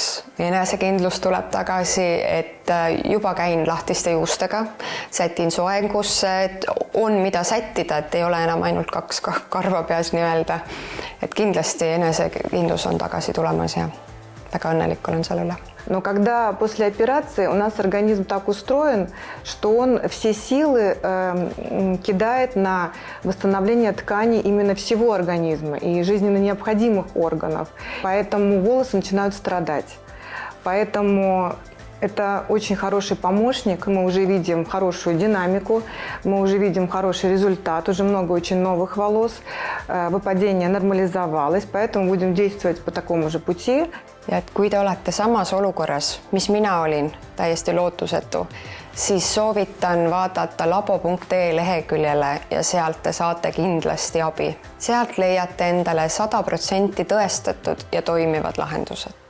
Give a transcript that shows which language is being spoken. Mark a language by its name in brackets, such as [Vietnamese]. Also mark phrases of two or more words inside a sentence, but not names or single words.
[Estonian] Enesekindlus tuleb tagasi, et juba käin lahtiste juustega, sätin soengusse, et on mida sättida, et ei ole enam ainult 2 karva peas nii-öelda. Et kindlasti enesekindlus on tagasi tulemas ja väga õnnelik olen selle üle. [Russian] Но когда после операции у нас организм так устроен, что он все силы кидает на восстановление тканей именно всего организма и жизненно необходимых органов. Поэтому волосы начинают страдать. Поэтому это очень хороший помощник. Мы уже видим хорошую динамику, мы уже видим хороший результат, уже много очень новых волос. Выпадение нормализовалось, поэтому будем действовать по такому же пути. [Estonian] Ja et kui te olete samas olukorras, mis mina olin, täiesti lootusetu, siis soovitan vaadata labo.ee leheküljele ja sealt te saate kindlasti abi. Sealt leiate endale 100% tõestatud ja toimivad lahendused.